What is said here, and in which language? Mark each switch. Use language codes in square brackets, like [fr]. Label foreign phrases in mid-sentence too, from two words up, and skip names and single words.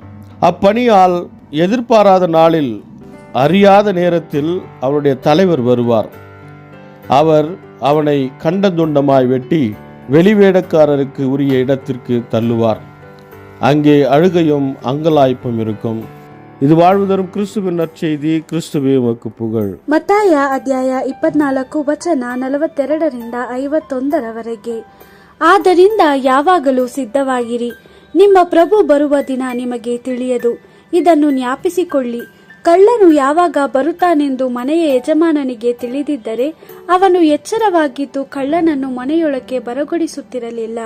[ta] அப்பணியால் எதிர்பாராத நாளில் அறியாத நேரத்தில் அவருடைய தலைவர் வருவார். அவர் அவனை கண்டந்துண்டமாய் வெட்டி வெளிவேடக்காரருக்கு உரிய இடத்திற்கு தள்ளுவார். அங்கே அழுகையும் அங்கலாய்ப்பும் இருக்கும். இது வாழ்வுதரும் கிறிஸ்துவின் நற்செய்தி. கிறிஸ்துவே உமக்கு புகழ். [kn] ಮತ್ತಾಯ ಅಧ್ಯಾಯ 24 ವಚನ 42 51 ಆದ್ದರಿಂದ ಯಾವಾಗಲೂ ಸಿದ್ಧವಾಗಿರಿ, ನಿಮ್ಮ ಪ್ರಭು ಬರುವ ದಿನ ನಿಮಗೆ ತಿಳಿಯದು. ಇದನ್ನು ಜ್ಞಾಪಿಸಿಕೊಳ್ಳಿ, ಕಳ್ಳನು ಯಾವಾಗ ಬರುತ್ತಾನೆಂದು ಮನೆಯ ಯಜಮಾನನಿಗೆ ತಿಳಿದಿದ್ದರೆ ಅವನು ಎಚ್ಚರವಾಗಿದ್ದು ಕಳ್ಳನನ್ನು ಮನೆಯೊಳಕ್ಕೆ ಬರಗೊಡಿಸುತ್ತಿರಲಿಲ್ಲ.